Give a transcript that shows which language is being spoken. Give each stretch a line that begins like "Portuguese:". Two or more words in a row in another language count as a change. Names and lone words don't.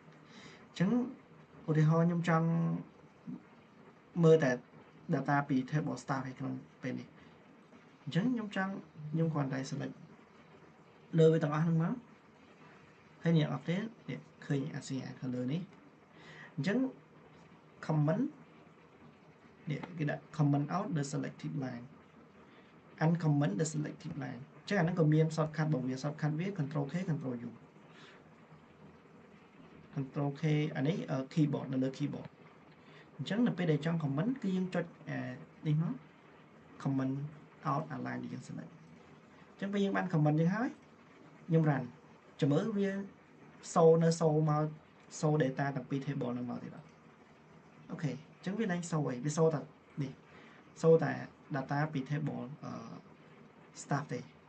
Khmer: អញ្ចឹងឧទាហរណ៍ខ្ញុំចង់មើលតែ data ពី
English: table staff
Khmer: ឯក្នុងពេលនេះអញ្ចឹងខ្ញុំគ្រាន់តែ select លើវាទាំងអស់ហ្នឹងមកហើយអ្នកអត់ទេនេះឃើញអា color នេះអញ្ចឹង comment នេះគេដាក់
English: comment out the selected line uncomment the selected line
Khmer: អញ្ចឹងអាហ្នឹងក៏មាន shortcut របស់វា shortcut វា
English: control K control U control K
Khmer: អានេះ keyboard នៅលើ keyboard អញ្ចឹងនៅពេលដែលចង់ comment គឺយើងចុចនេះមក
English: comment out align
Khmer: ដែលយើង select អញ្ចឹងពេលយើងបាន comment យើងហើយខ្ញុំ run ចាំមើលវាសូមក data តាំងពី table ហ្នឹងមកទៀតអត់អូខេអញ្ចឹងវាឡើងសូហើយវាសូតែនេះសូតែ data ពី
English: table staff
Khmer: ទេ